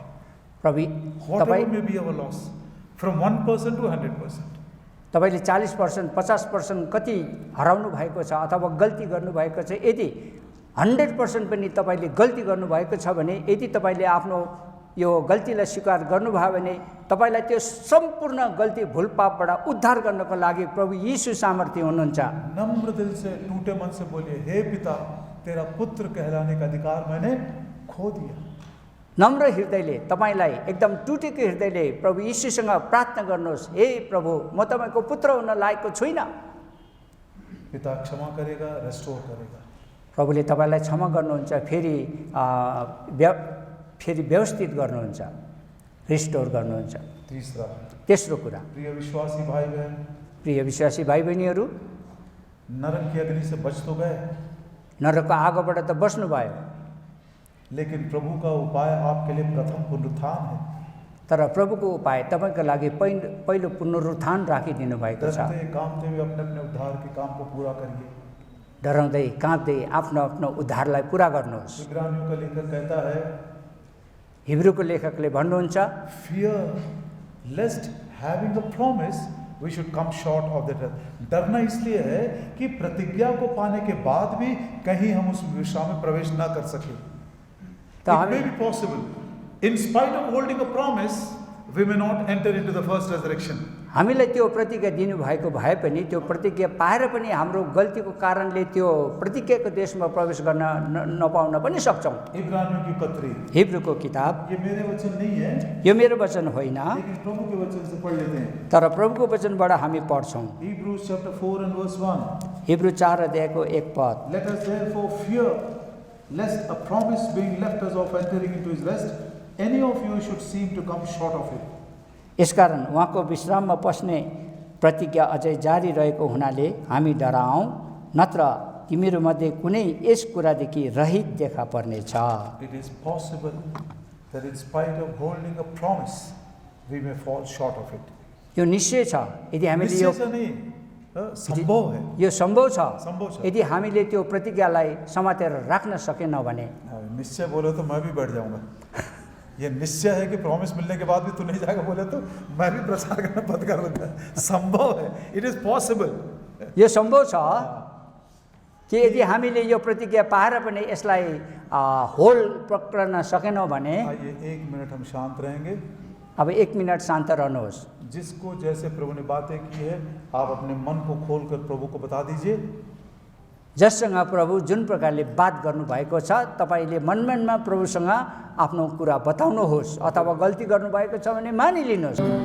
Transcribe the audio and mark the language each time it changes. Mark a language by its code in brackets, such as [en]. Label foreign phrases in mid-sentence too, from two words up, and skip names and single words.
[hi] प्रभु [en] Whatever may be our loss, from 1% to 100%. [ne] तपाईँले 40%, 50% कति हराउनु भएको छ अथवा गल्ती गर्नुभएको छ, यदि 100% पनि तपाईँले गल्ती गर्नुभएको छ भने, यदि तपाईँले आफ्नो यो गल्तीलाई स्वीकार गर्नुभयो भने तपाईँलाई त्यो सम्पूर्ण गल्ती भुलपापबाट उद्धार गर्नको लागि प्रभु यीशु सामर्थ्य हुनुहुन्छ। [hi] नम्र दिल से, टूटे मन से बोलिए, हे पिता, तेरा पुत्र कहलाने का अधिकार मैंने खो दिया। [ne] नम्र हृदयले, तपाईँलाई एकदम टुटेको हृदयले प्रभु यीशुसँग प्रार्थना गर्नुहोस्, हे प्रभु, म तपाईँको पुत्र हुन लायकको छुइनँ। [hi] पिता क्षमा करेगा, रेस्टोर करेगा। [ne] प्रभुले तपाईँलाई क्षमा गर्नुहुन्छ, फेरि व्यवस्थित गर्नुहुन्छ, रिस्टोर गर्नुहुन्छ। तेस्रो कुरा, [hi] प्रिय विश्वासी भाई बहन, [ne] प्रिय विश्वासी भाइ बहिनीहरू, [hi] नरक की अग्नि से बच तो गए, [ne] नरकको आगोबाट त बस्नुभयो, [hi] लेकिन प्रभु का उपाय आपके लिए प्रथम पुनरुत्थान है। [ne] तर प्रभुको उपाय तपाईँको लागि पहिलो पुनरुत्थान राखिदिनु भएको छ। [hi] डरते कामते हुए अपने अपने उद्धार के काम को पूरा करिए। [ne] डराउँदै काँप्दै आफ्नो आफ्नो उद्धारलाई पुरा गर्नुहोस्। [hi] इब्रानियों का लेखक कहता है, [ne] हिब्रूको लेखकले भन्नुहुन्छ [en] fear lest having a promise we should come short of that. [hi] डरना इसलिए है कि प्रतिज्ञा को पाने के बाद भी कहीं हम उस दिशा में प्रवेश ना कर सके. [en] It may be possible. In spite of holding a promise, we may not enter into the first resurrection. [ne] हामीलाई त्यो प्रतिज्ञा दिनुभएको भए पनि त्यो प्रतिज्ञा पाएर पनि हाम्रो गल्तीको कारणले त्यो प्रतिज्ञाको देशमा प्रवेश गर्न नपाउन पनि सक्छौँ. [hi] इब्रानियों की पत्री, [ne] हिब्रूको किताब, [hi] ये मेरे वचन नहीं है, [ne] यो मेरो वचन होइन, [hi] लेकिन प्रभु के वचन से पढ़ लेते हैं. [ne] तर प्रभुको वचनबाट हामी पढ्छौँ. [en] Hebrews chapter 4 and verse 1. [ne] हिब्रू 4 अध्यायको 1 पद. [en] Let us therefore fear lest a promise being left us of entering into his rest, any of you should seem to come short of it. [ne] यसकारण उहाँको विश्राममा पस्ने प्रतिज्ञा अझै जारी रहेको हुनाले हामी डराउँ, नत्र तिमीहरूमध्ये कुनै यस कुरादेखि रहित देखा पर्नेछ. [en] It is possible that in spite of holding a promise, we may fall short of it. [ne] यो निश्चय छ. यदि हामीले यो [hi] निश्चय से नहीं, संभव है. [ne] यो सम्भव सम्भव छ. छ. यदि हामीले त्यो प्रतिज्ञालाई समातेर राख्न सकेनौँ भने [hi] निश्चय बोले तो मैं भी बढ़ जाऊंगा. ये निश्चय है कि प्रॉमिस मिलने के बाद भी तू नहीं जाएगा बोले तो मैं भी प्रचार करना बंद कर दूंगा. संभव है. [en] It is possible. [ne] यो सम्भव छ कि यदि हामीले यो प्रतिज्ञा पाएर पनि यसलाई होल पक्रन सकेनौँ भने. [hi] आइए 1 मिनट हम शांत रहेंगे. [ne] अब 1 मिनट शान्त रहनुहोस्. [hi] जिसको जैसे प्रभु ने बातें की है आप अपने मन को खोलकर प्रभु को बता दीजिए. [ne] जससँग प्रभु जुन प्रकारले बात गर्नुभएको छ तपाईँले मनमनमा प्रभुसँग आफ्नो कुरा बताउनुहोस्. अथवा गल्ती गर्नुभएको छ भने मानिलिनुहोस्.